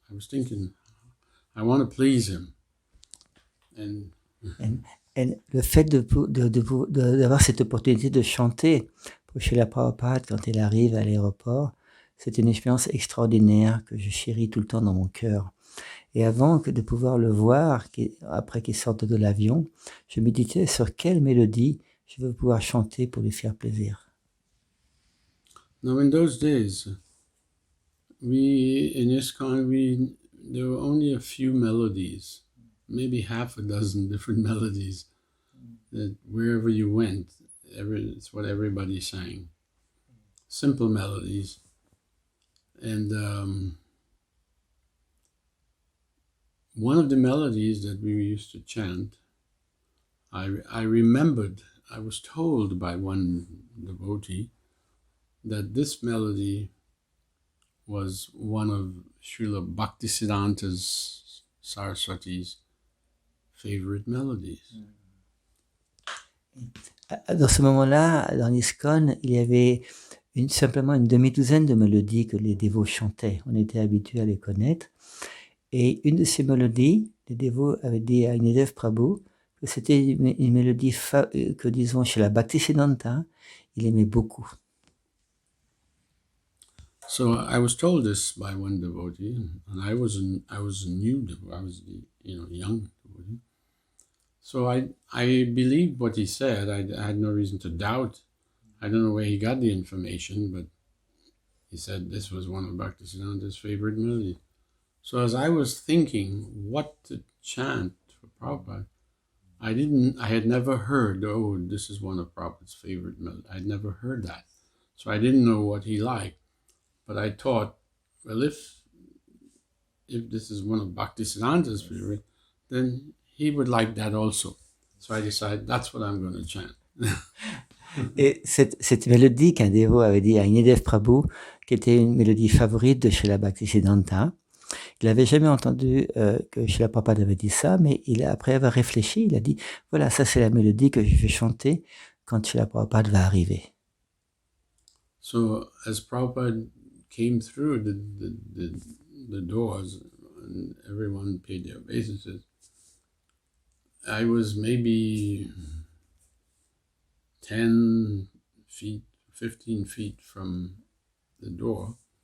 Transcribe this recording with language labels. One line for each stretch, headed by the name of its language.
English: I was thinking, I want to please him.
French: Et le fait d'avoir cette opportunité de chanter pour Srila Prabhupada quand il arrive à l'aéroport, c'est une expérience extraordinaire que je chéris tout le temps dans mon cœur. Et avant de pouvoir le voir, après qu'il sorte de l'avion, je méditais sur quelle mélodie je veux pouvoir chanter pour lui faire plaisir.
English: Now, in those days, in ISKCON, there were only a few melodies, maybe half a dozen different melodies, that wherever you went, it's what everybody sang. Simple melodies. And one of the melodies that we used to chant, I remembered, I was told by one devotee that this melody was one of Srila Bhaktisiddhanta Saraswati's favorite melodies.
French: Dans ce moment-là, dans l'ISKCON, il y avait simplement une demi-douzaine de mélodies que les dévots chantaient. On était habitués à les connaître. Et une de ces mélodies, les dévots avaient dit à Agnidev Prabhu que c'était une mélodie que, disons, chez la Bhaktisiddhanta, il aimait beaucoup.
English: So I was told this by one devotee, and I was a new devotee. I was young devotee. So I believed what he said. I had no reason to doubt. I don't know where he got the information, but he said this was one of Bhaktisiddhanta's favorite melodies. So as I was thinking what to chant for Prabhupada, I had never heard, this is one of Prabhupada's favorite melodies. I'd never heard that. So I didn't know what he liked. But I thought, well, if this is one of Bhaktisiddhanta's favorite, then he would like that also. So I decided that's what I'm going to chant.
French: Et cette mélodie qu'un dévot avait dit à Agnidev Prabhu, qui était une mélodie favorite de Srila Bhaktisiddhanta, il n'avait jamais entendu que Srila Prabhupada avait dit ça, mais après avoir réfléchi, il a dit, voilà, ça c'est la mélodie que je vais chanter quand Srila Prabhupada va arriver.
English: So as Prabhupada came through the doors and everyone paid their obeisances, I was maybe 10 feet, 15 feet from the door.